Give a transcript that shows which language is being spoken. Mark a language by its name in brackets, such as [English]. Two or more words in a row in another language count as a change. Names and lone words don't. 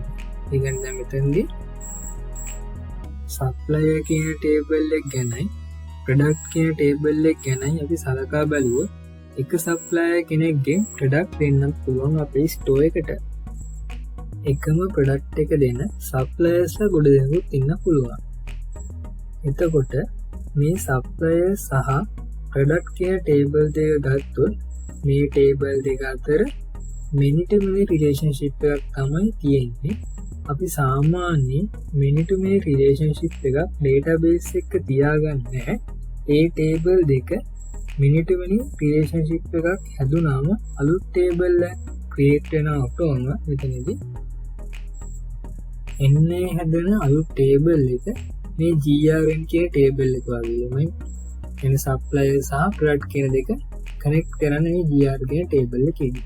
[Sinhala] ඒ කියන්නේ දැන් මෙතනදී supplier කියන table එක ගැනයි product කියන table එක ගැනයි අපි සලකා බලුවොත් එක supplier කෙනෙක්ගෙන් product දෙන්නත් පුළුවන් අපේ store එකට. එකම product එක දෙන suppliers ලා ගොඩ දෙනෙකුත් ඉන්න පුළුවන්. එතකොට මේ supplier සහ product කියන table දෙක ගත්තොත් මේ table දෙක අතර [English] many to many relationship [Sinhala] එකක් තමයි තියෙන්නේ. අපි සාමාන්‍යයෙන් [English] many to many relationship [Sinhala] එකක් database එක තියාගන්නේ නැහැ. ඒ table දෙක [English] many to many relationship [Sinhala] එකක් හැදුනාම අලුත් table එක create වෙනවට ඕන මෙතනදී එන්නේ හැදෙන අලුත් table එක මේ GRN කියන table එක වගේමයි. එන supplier සහ product කියන දෙක connect කරන්නේ මේ GR කියන table එකේදී.